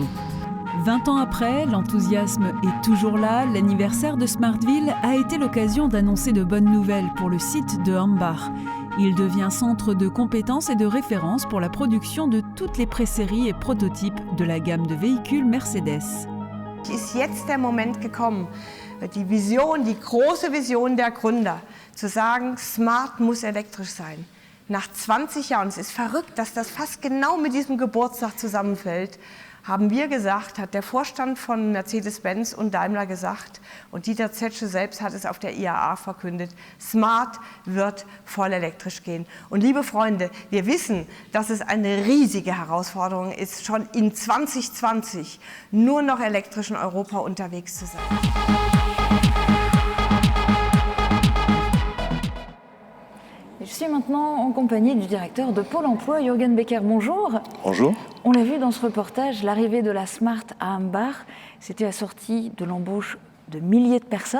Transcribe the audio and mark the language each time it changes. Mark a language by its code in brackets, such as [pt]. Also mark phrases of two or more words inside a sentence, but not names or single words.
[fr] 20 ans après, l'enthousiasme est toujours là. L'anniversaire de Smartville a été l'occasion d'annoncer de bonnes nouvelles pour le site de Ambach. Il devient centre de compétences et de référence pour la production de toutes les préséries et prototypes de la gamme de véhicules Mercedes. [de] Ist jetzt der Moment gekommen, die Vision, die große Vision der Gründer, zu sagen, Smart muss elektrisch sein. Nach 20 Jahren, es ist verrückt, dass das fast genau mit diesem Geburtstag zusammenfällt, haben wir gesagt, hat der Vorstand von Mercedes-Benz und Daimler gesagt, und Dieter Zetsche selbst hat es auf der IAA verkündet, Smart wird voll elektrisch gehen. Und liebe Freunde, wir wissen, dass es eine riesige Herausforderung ist, schon in 2020 nur noch elektrisch in Europa unterwegs zu sein. [fr] Je suis maintenant en compagnie du directeur de Pôle emploi, Jürgen Becker. Bonjour. Bonjour. On l'a vu dans ce reportage, l'arrivée de la Smart à Ambach, c'était assorti de l'embauche de milliers de personnes.